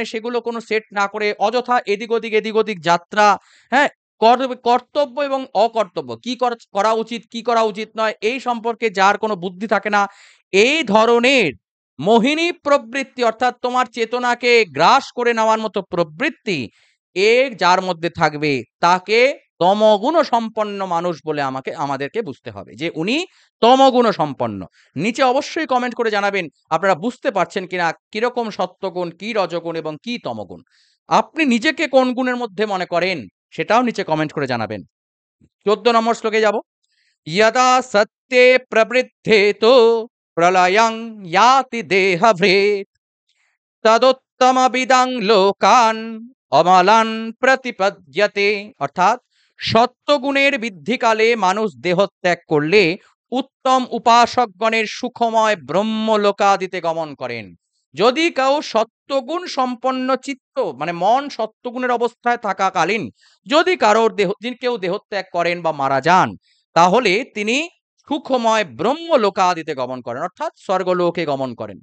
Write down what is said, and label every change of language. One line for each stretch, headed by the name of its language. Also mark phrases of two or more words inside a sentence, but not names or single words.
Bangla: সেগুলো কোনো সেট না করে অযথা এদিক ওদিক যাত্রা, হ্যাঁ, কর্তব্য এবং অকর্তব্য, কি করা উচিত, কি করা উচিত নয় এই সম্পর্কে যার কোনো বুদ্ধি থাকে না, এই ধরনের মোহিনী প্রবৃত্তি অর্থাৎ তোমার চেতনাকে গ্রাস করে নেওয়ার মতো প্রবৃত্তি যার মধ্যে থাকবে তাকে তমগুণ সম্পন্ন মানুষ বলে আমাদেরকে বুঝতে হবে যে উনি তমগুণ সম্পন্ন। নিচে অবশ্যই কমেন্ট করে জানাবেন আপনারা বুঝতে পারছেন কিনা কিরকম সত্যগুণ, কি রজগুণ এবং কি তমগুণ। আপনি নিজেকে কোন গুণের মধ্যে মনে করেন সেটাও নিচে কমেন্ট করে জানাবেন।
Sanskrit: 14
Bangla: নম্বর শ্লোকে যাব।
Sanskrit: यदा सत्ये प्रवृद्धेतो प्रलयं याति देहभृत् तदुत्तमविदां लोकान् অমলান প্রতিপদ্যতে।
Bangla: অর্থাৎ সত্যগুণের বৃদ্ধিকালে মানুষ দেহত্যাগ করলে উত্তম উপাসকগণের সুখময় ব্রহ্মলোকাদিতে গমন করেন। যদি কেউ সত্যগুণ সম্পন্ন চিত্ত মানে মন সত্যগুণের অবস্থায় থাকাকালীন যদি কারোর কেউ দেহত্যাগ করেন বা মারা যান, তাহলে তিনি সুখময় ব্রহ্মলোকাদিতে গমন করেন, অর্থাৎ স্বর্গলোকে গমন করেন।